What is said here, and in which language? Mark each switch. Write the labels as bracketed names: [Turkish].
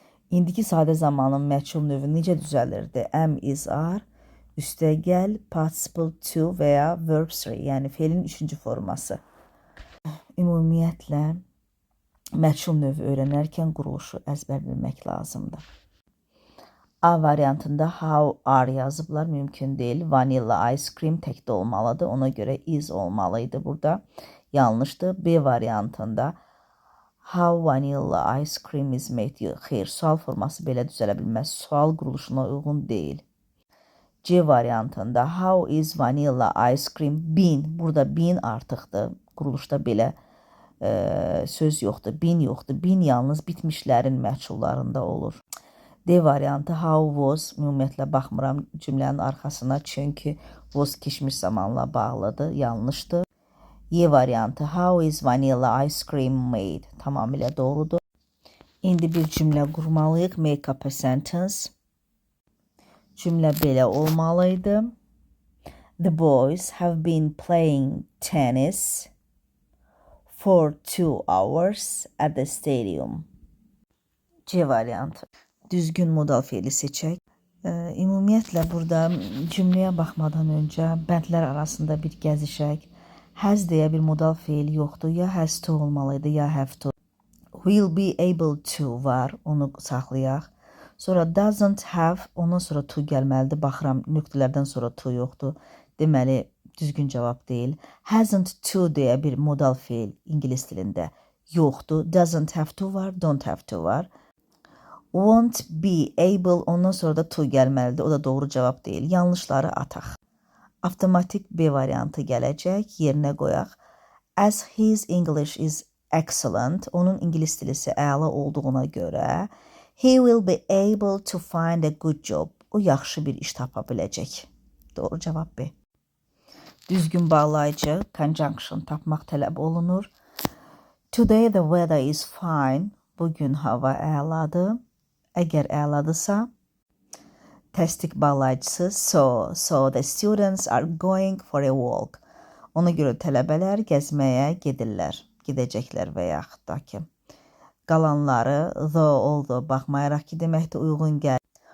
[Azerbaijani] İndiki sadə zamanın məchul növü necə düzəlirdi? Am, is, are, üstəgəl, participle to və ya verb 3, yəni feilin 3-cü forması. Ümumiyyətlə, məchul növü öyrənərkən quruluşu əzbər bilmək lazımdır. A variantında how are yazıblar, mümkün deyil. Vanilla ice cream təkdə olmalıdır. Ona görə is olmalıydı burada. Yanlışdır. B variantında [English] How vanilla ice cream is made? [Azerbaijani] Yox, xeyr, sual forması belə düzələ bilməz. Sual quruluşuna uyğun deyil. C variantında [English] how is vanilla ice cream been? [Azerbaijani] Burada been artıqdır. Quruluşda belə söz yoxdur. Been yoxdur. Been yalnız bitmişlərin məhsullarında olur. D variantı how was, ümumiyyətlə baxmıram cümlənin arxasına, çünki was keçmiş zamanla bağlıdır, yanlışdır. Y variantı [English] how is vanilla ice cream made? [Azerbaijani] Tamamilə doğrudur. İndi bir cümlə qurmalıyıq. [English] Make up a sentence. [Azerbaijani] Cümlə belə olmalıydı. [English] The boys have been playing tennis for 2 hours at the stadium. [Azerbaijani] C variantı. Düzgün modal fiili seçək. Ümumiyyətlə burada cümləyə baxmadan öncə bəndlər arasında bir gəzişək. Has deyə bir modal fiil yoxdur. Ya has to olmalıydı, ya have to. Will be able to var, onu saxlayaq. Sonra doesn't have, ondan sonra to gəlməlidir. Baxıram, nöqtələrdən sonra to yoxdur. Deməli, düzgün cavab deyil. Hasn't to deyə bir modal fiil ingilis dilində yoxdur. Doesn't have to var, don't have to var. Won't be able, ondan sonra da to gəlməlidir. O da doğru cavab deyil. Yanlışları ataq. Avtomatik B variantı gələcək. Yerinə qoyaq. [English] As his English is excellent, [Azerbaijani] onun ingilis dilisi əla olduğuna görə, [English] he will be able to find a good job. [Azerbaijani] O yaxşı bir iş tapa biləcək. Doğru cavab B. Düzgün bağlayıcı, conjunction tapmaq tələb olunur. [English] Today the weather is fine. [Azerbaijani] Bugün hava əladır. Əgər əladırsa, təsdiq bağlayıcısı [English] so the students are going for a walk. [Azerbaijani] Ona görə tələbələr gəzməyə gedirlər, gedəcəklər və yaxud da ki. Qalanları although baxmayaraq ki deməkdir uyğun gəlir.